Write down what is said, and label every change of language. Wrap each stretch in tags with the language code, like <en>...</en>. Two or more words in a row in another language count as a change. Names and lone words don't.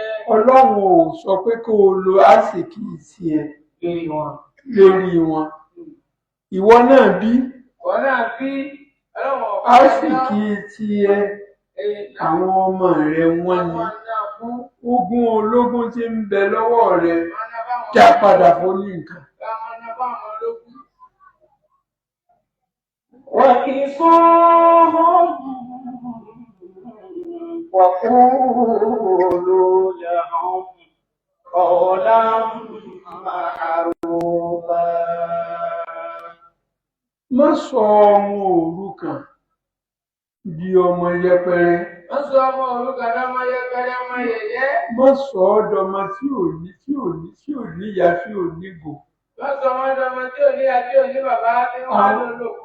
<yo>Ọlọ́run ò sọ pé kó o lo àsìkí tiẹ̀ lérí wọn. Ìwọ náà bí. Ìwọ náà bí. Àsìkí tiẹ̀ àwọn ọmọ rẹ wọ́n ni. Ogún ológun tí ń bẹ lọ́wọ́ rẹ já padà fún ní nǹkan.</yo> <ar>وكسوهم وقولوا لهم قولا معروفا.</ar> <yo>má sọ ọmọ òrukàn di ọmọ yẹpẹrẹ. Wọ́n sọ ọmọ òrukàn ọmọ yẹpẹrẹ ọmọ yẹ̀yẹ́. má sọ ọ́ dọmọ tí ò ní ìyá tí ò ní gò. Wọ́n sọ wọ́n dọmọ tí ò ní ìyá tí ò ní bàbá tí wọ́n á lò lòkù.</yo>